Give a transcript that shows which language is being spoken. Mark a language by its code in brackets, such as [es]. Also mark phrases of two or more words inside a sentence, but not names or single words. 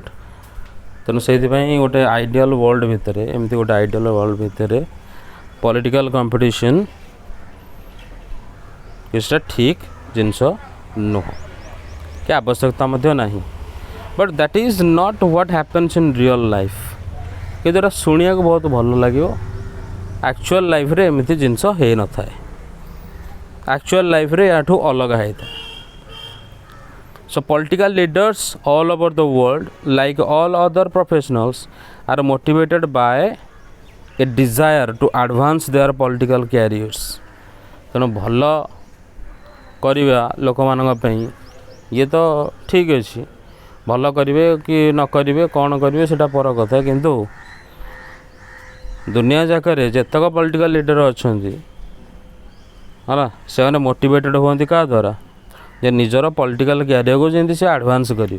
[or] ତେଣୁ ସେଇଥିପାଇଁ ଗୋଟେ [en] ideal world [or] ଭିତରେ ଏମିତି ଗୋଟେ [en] ideal world [or] ଭିତରେ [en] political competition [or] କିଛିଟା ଠିକ୍ ଜିନିଷ ନୁହଁ କି ଆବଶ୍ୟକତା ମଧ୍ୟ ନାହିଁ। [en] But that is not what happens in real life. [or] କିନ୍ତୁ ଏଇଟା ଶୁଣିବାକୁ ବହୁତ ଭଲ ଲାଗିବ। [en] actual lifeରେ [or] ଏମିତି ଜିନିଷ ହେଇନଥାଏ। [en] actual lifeରେ [or] ୟାଠୁ ଅଲଗା ହେଇଥାଏ। [en] So political leaders all over the world, like all other professionals, are motivated by a desire to advance their political careers. [or] ତେଣୁ ଭଲ କରିବା ଲୋକମାନଙ୍କ ପାଇଁ ଇଏ ତ ଠିକ୍ ଅଛି। ଭଲ କରିବେ କି ନ କରିବେ କ'ଣ କରିବେ ସେଇଟା ପର କଥା। କିନ୍ତୁ ଦୁନିଆ ଯାକରେ ଯେତକ [en] political leader [or] ଅଛନ୍ତି ହେଲା ସେମାନେ ମୋଟିଭେଟେଡ଼ ହୁଅନ୍ତି କାହା ଦ୍ୱାରା ଯେ ନିଜର [en] political careerକୁ [or] ଯେମିତି ସେ ଆଡ଼ଭାନ୍ସ କରିବେ।